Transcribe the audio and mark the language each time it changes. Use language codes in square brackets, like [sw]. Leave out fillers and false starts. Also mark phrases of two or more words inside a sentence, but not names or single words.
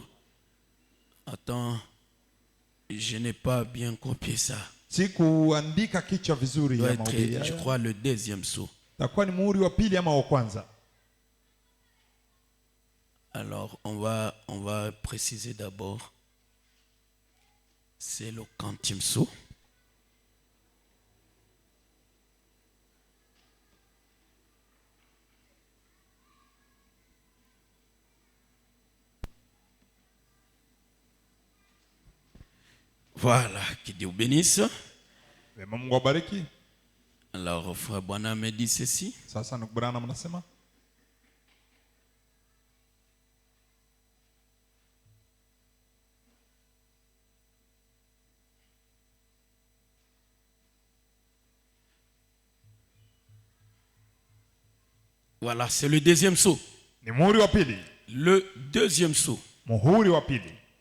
[fr] Attends, je n'ai pas bien copié ça. [sw] Sikuandika kichwa vizuri [fr] Doit [sw] ya [fr] être, [sw] mahubiri. [fr] je crois, le deuxième sceau. [sw] Takuwa ni muhuri wa pili ama wa kwanza. [fr] Alors, on va préciser d'abord. C'est le quantième sceau. Voilà, que Dieu bénisse. [sw] Mungu awabariki. [fr] Alors, frère Bwana me dit ceci. [sw] Sasa ndugu Branham anasema [fr] Voilà, c'est le deuxième sceau. [sw] ni muhuri wa pili. [fr] Le deuxième sceau. [sw] Muhuri wa pili.